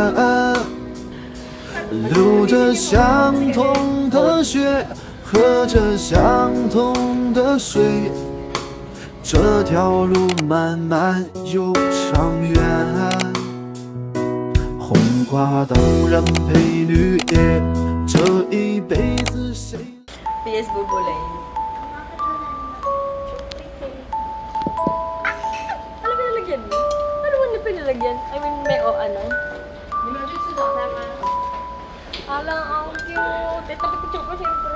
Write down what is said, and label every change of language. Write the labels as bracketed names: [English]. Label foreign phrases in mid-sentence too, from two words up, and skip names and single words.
[Chinese] 流着相同的血，喝着相同的水，这条路漫漫又长远。红花当然配绿叶，这一辈子谁 [Filipino] PS Bubulay. Ano pinalagyan mo? Ano mo na pinalagyan? [English] I mean, [Filipino] may o ano? Alang, ang cute. Ito, picture ko siyempre.